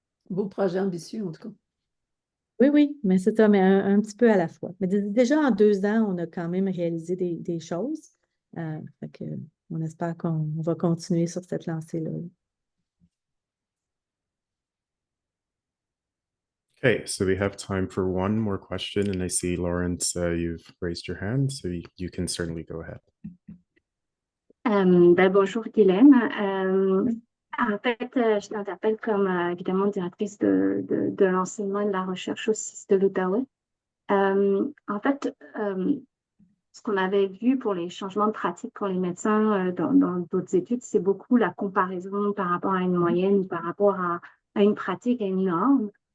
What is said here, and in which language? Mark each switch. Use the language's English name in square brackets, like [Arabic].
[French] Beau projet ambitieux, en tout cas. Oui, oui, mais c'est ça, mais un petit peu à la fois. Mais déjà, en 2 ans, on a quand même réalisé des choses. Fait que, on espère qu'on va continuer sur cette lancée-là. [English] Okay, so we have time for one more question, and I see Lawrence, you've raised your hand, so you can certainly go ahead. [French] Bonjour Guylène. En fait, je t'interpelle comme évidemment directrice de l'enseignement et de la recherche au CIS de l'Outaouais. En fait, ce qu'on avait vu pour les changements de pratique pour les médecins dans d'autres études, c'est beaucoup la comparaison par rapport à une moyenne ou par rapport à une pratique, à une norme.